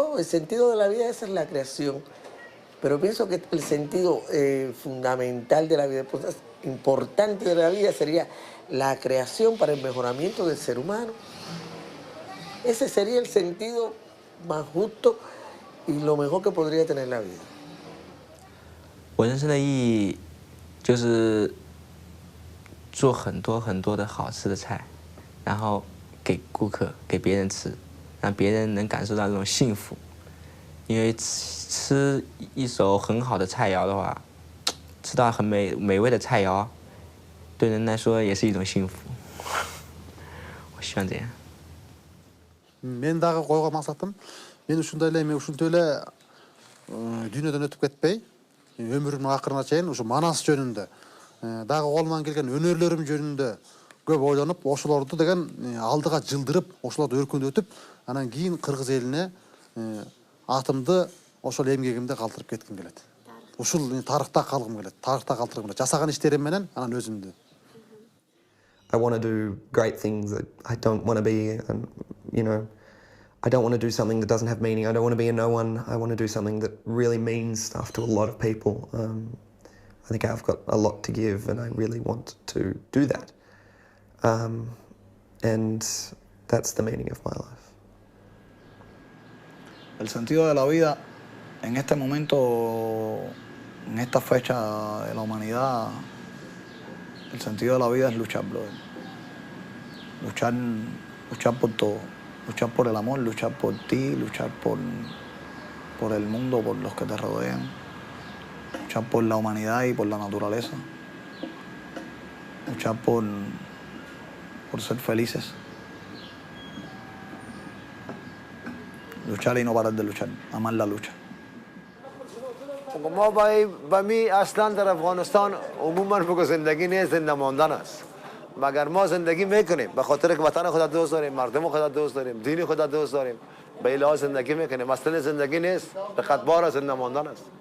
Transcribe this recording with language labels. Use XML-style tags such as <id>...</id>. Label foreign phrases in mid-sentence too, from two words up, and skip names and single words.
<es>El sentido de la vida, esa es la creación. Pero pienso que el sentido fundamental de la vida, pues, importante de la vida sería la creación para el mejoramiento del ser humano. Ese sería el sentido más justo y lo mejor que podría tener la vida.</es> <zh>我人生的意义就是做很多很多的好吃的菜，然后给顾客、给别人吃，让别人能感受到这种幸福。因为吃一手很好的菜肴的话，吃到很美味的菜肴，对人来说也是一种幸福。我希望这样。</zh> <ky>мен дағы қойған мақсатым, мен ушундай эле дүйнөдөн өтүп кетпей, өмүрүмдүн акырына чейин ушу манас жөнүндө, дагы колуман келген өнөрлөрүм жөнүндө көп ойлонуп, ошолорду деген алдыга жылдырып, ошолорду өркүндөтүп, анан кийин кыргыз элине атымды ошол эмгегимде калтырып кетким келет. Ушул тарыхта калгым келет, тарыхта калтыргым келет. Жасаган иштерим менен анан өзүмдү.</ky> <en>I want to do great things that I don't want to be, and I don't want to do something that doesn't have meaning. I don't want to be a no one. I want to do something that really means stuff to a lot of people. I think I've got a lot to give, and I really want to do that. And that's the meaning of my life.</en> <es>El sentido de la vida en este momento, en esta fecha de la humanidad, el sentido de la vida es luchar, brother. Luchar por todo. Luchar por el amor, luchar por ti, luchar por el mundo, por los que te rodean. Luchar por la humanidad y por la naturaleza. Luchar por ser felices. Luchar y no parar de luchar. Amar la lucha.</es> <fa>ما با می اصلا در افغانستان عموما بگو زندگی نیست، زنده ماندن است. مگر ما زندگی میکنیم به خاطر که وطن خدا دوست داریم، مردم خدا دوست داریم، دین خدا دوست داریم، به اله زندگی میکنیم. اصلا زندگی نیست، فقط بار زنده ماندن است.</fa>